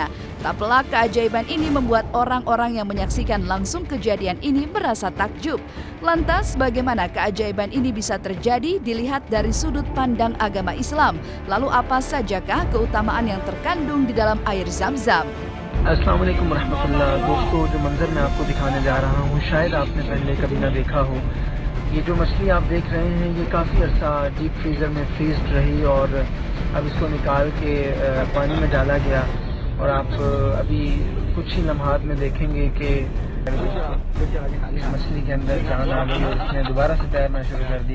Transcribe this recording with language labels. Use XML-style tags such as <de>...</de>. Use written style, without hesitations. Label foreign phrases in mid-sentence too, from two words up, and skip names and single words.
<id>Tak pelak keajaiban ini membuat orang-orang yang menyaksikan langsung kejadian ini merasa takjub. Lantas bagaimana keajaiban ini bisa terjadi dilihat dari sudut pandang agama Islam? Lalu apa sajakah keutamaan yang terkandung di dalam air zam-zam?</id> <ar>السلام عليكم رحمة الله.</ar> <hi>दोस्तों, जो मंजर मैं आपको दिखाने जा रहा हूँ शायद आपने पहले कभी ना देखा हो। ये जो मछली आप देख रहे हैं ये काफ़ी अर्सा</hi> <en>deep freezer</en> <hi>में फ्रीज़ रही और अब इसको निकाल के पानी में डाला गया और आप अभी कुछ ही लम्हात में देखेंगे कि इस मछली के अंदर जान आ गई और इसने दोबारा से तैरना शुरू कर दिया।</hi>